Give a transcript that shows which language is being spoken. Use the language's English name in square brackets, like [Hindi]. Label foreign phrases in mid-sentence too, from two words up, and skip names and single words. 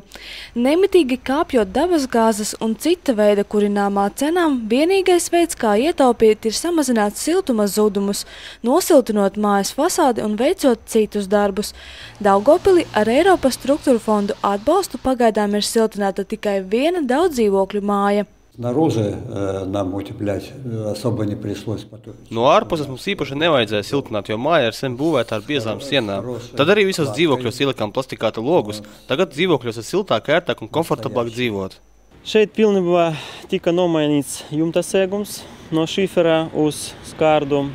[Latvian] Nemitīgi kāpjot dabasgāzes un cita veida kurināmā cenām, vienīgais veids, kā ietaupīt, ir samazināt siltuma zudumus, nosiltinot mājas fasādi un veicot citus darbus. Daugavpilī ar Eiropas struktūru fondu atbalstu pagaidām ir siltināta tikai viena daudzdzīvokļu māja. [Russian] Снаружи нам утеплять особо не пришлось. [Latvian] No ārpuses mums īpaši nevajadzēja siltināt, jo māja ir sen būvēta ar biezām sienām. Tad arī visos dzīvokļos ielikām plastikāta logus. Tagad dzīvokļos ir siltāk, ērtāk un komfortablāk dzīvot. Šeit pilnībā tika nomainīts jumta segums no šifera uz skārdu.